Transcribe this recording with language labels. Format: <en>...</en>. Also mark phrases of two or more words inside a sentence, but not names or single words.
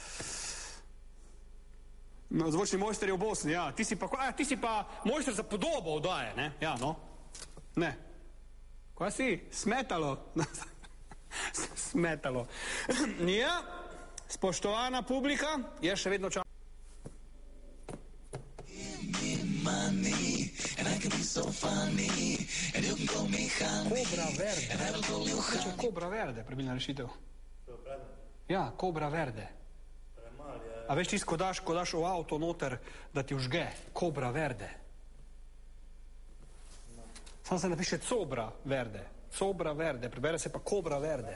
<sl>No, zvočni mojster je v Bosni, ja. Ti si pa mojster za podobo oddaje, ne? Ja, no. Ne. Kaj si? Smetalo. Smetalo. Ja, spoštovana publika, jaz še vedno čakam.</sl> <en>Money, and I can be so funny, and you can call me honey. Cobra Verde. And I will call you honey.</en> <sl>Cobra Verde, pravilna rešitev. Ja, Cobra Verde. A veš tisto, ko daš v avto noter, da ti užge? Cobra Verde. Sam se napiše Cobra Verde. Cobra Verde, prebere se pa Cobra Verde.</sl>